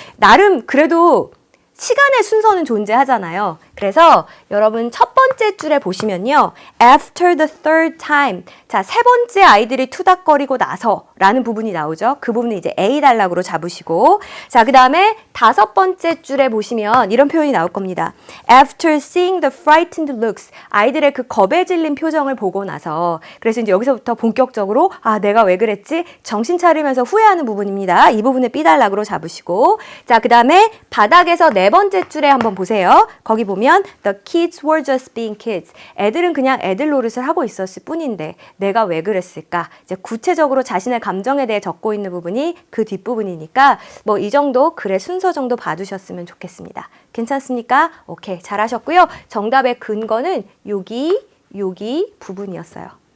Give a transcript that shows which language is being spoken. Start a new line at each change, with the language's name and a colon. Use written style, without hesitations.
Korean: 나름 그래도 시간의 순서는 존재하잖아요. 그래서 여러분 첫 번째 줄에 보시면요.
English: After the third time.
Korean: 자, 세 번째 아이들이 투닥거리고 나서 라는 부분이 나오죠. 그 부분은 이제 A 단락으로 잡으시고 자, 그 다음에 다섯 번째 줄에 보시면 이런 표현이 나올 겁니다.
English: After seeing the frightened looks.
Korean: 아이들의 그 겁에 질린 표정을 보고 나서 그래서 이제 여기서부터 본격적으로 내가 왜 그랬지? 정신 차리면서 후회하는 부분입니다. 이 부분을 B 단락으로 잡으시고 자, 그 다음에 바닥에서 네 번째 줄에 한번 보세요. 거기 보면
English: The kids were just being kids.
Korean: 애들은 그냥 애들 노릇을 하고 있었을 뿐인데 내가 왜 그랬을까? 이제 구체적으로 자신의 감정에 대해 적고 있는 부분이 그 뒷부분이니까 뭐 이 정도 글의 순서 정도 봐두셨으면 좋겠습니다. 괜찮습니까? 오케이, 잘하셨고요. 정답의 근거는 여기 부분이었어요.